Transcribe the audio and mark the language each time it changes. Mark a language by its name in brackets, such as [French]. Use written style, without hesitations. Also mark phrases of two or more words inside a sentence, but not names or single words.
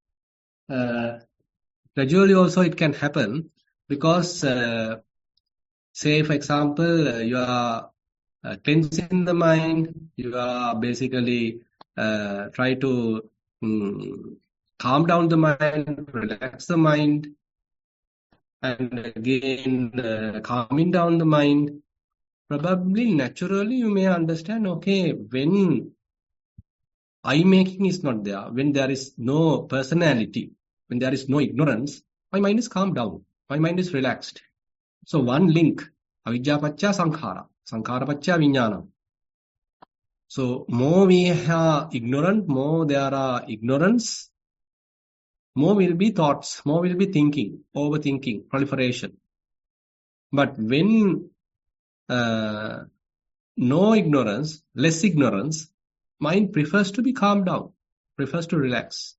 [English] Because, say, for example, you are cleansing the mind, you are basically try to calm down the mind, relax the mind, and again calming down the mind. Probably naturally you may understand, okay, when I-making is not there. When there is no personality, when there is no ignorance, my mind is calmed down. My mind is relaxed. So one link, [Pali] avidya paccha sankhara, sankhara paccha vijnana. [English] So more we are ignorant, more there are ignorance, more will be thoughts, more will be thinking, overthinking, proliferation. But when no ignorance, less ignorance, mind prefers to be calmed down, prefers to relax.